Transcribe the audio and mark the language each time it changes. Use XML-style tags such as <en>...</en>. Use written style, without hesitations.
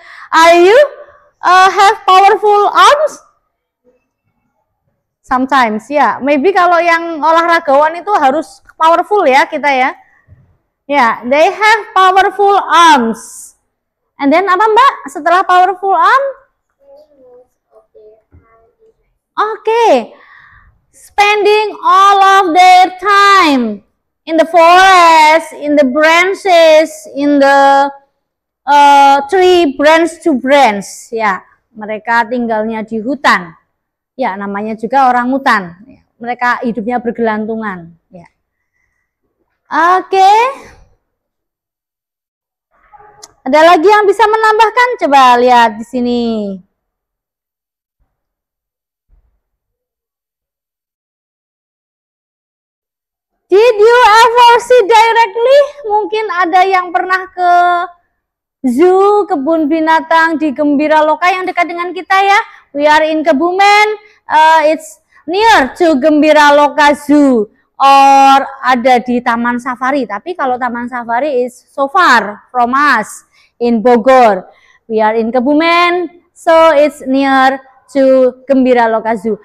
<en>Are you have powerful arms? Sometimes, ya. Maybe</en> <id>kalau yang olahragawan itu harus powerful ya kita ya.</id> <en>Ya, they have powerful arms. And then</en> <id>apa</id> <en>Mbak?</en> <id>Setelah powerful arm?</id> <en>Okay, spending all of their time in the forest, in the branches, in the tree, branch to branch.</en> <id>Ya, mereka tinggalnya di hutan. Ya, namanya juga orangutan. Mereka hidupnya bergelantungan. Ya. Oke. Ada lagi yang bisa menambahkan? Coba lihat di sini.</id> <en>Did you ever see directly?</en> <id>Mungkin ada yang pernah ke zoo, kebun binatang di Gembiraloka yang dekat dengan kita ya.</id> <en>We are in Kebumen. It's near to Gembiraloka Zoo. Or</en> <id>ada di</id> <en>Taman Safari.</en> <id>Tapi kalau</id> <en>Taman Safari is so far from us in Bogor. We are in Kebumen. So it's near to Gembiraloka Zoo.</en>